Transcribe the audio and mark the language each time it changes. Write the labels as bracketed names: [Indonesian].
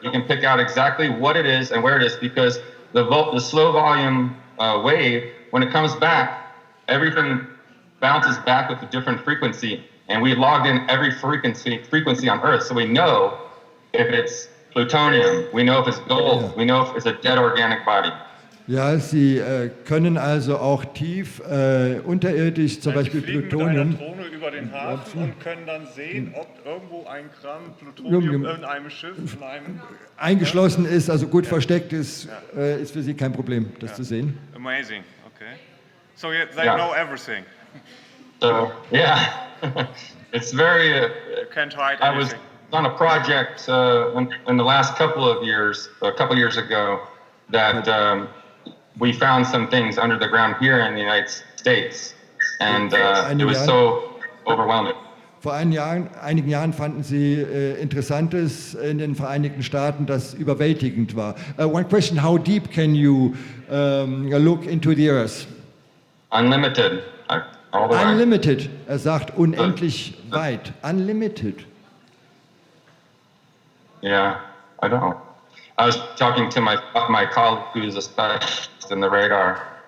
[English] You can pick out exactly what it is and where it is because the slow volume wave, when it comes back, everything bounces back with a different frequency. And we logged in every frequency on Earth, so we know if it's plutonium, we know if it's gold, we know if it's a dead organic body. [German] Ja, Sie können also auch tief unterirdisch, zum Beispiel Plutonium. Sie fliegen mit einer Drohne über den Hafen und können dann sehen, ob irgendwo ein Gramm Plutonium in einem Schiff, in einem eingeschlossen ist, also gut versteckt ist, ist für Sie kein Problem, das zu sehen. [English] Amazing, okay. So they know everything. So yeah, it's very. You can't hide I was anything. on a project in the last couple of years ago, that we found some things under the ground here in the United States, and it was so overwhelming. [German] Vor einigen Jahren fanden Sie Interessantes in den Vereinigten Staaten, das überwältigend war. [English] One question: How deep can you look into the Earth? Unlimited, all the way. Unlimited. [German] Er sagt unendlich weit. Unlimited. [English] Yeah, I don't know. I was talking to my colleague who's a specialist in the radar.